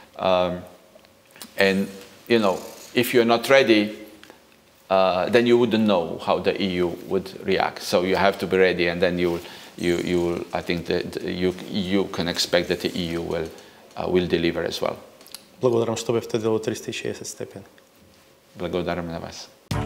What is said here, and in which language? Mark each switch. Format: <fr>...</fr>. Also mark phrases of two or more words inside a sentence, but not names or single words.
<en>And, you know, if you're not ready, then you wouldn't know how the EU would react. So you have to be ready, and then I think that you can expect that the EU will deliver as well.</en> <mk>Благодарам што бевте дел од 360 степени. Благодарам на вас.</mk>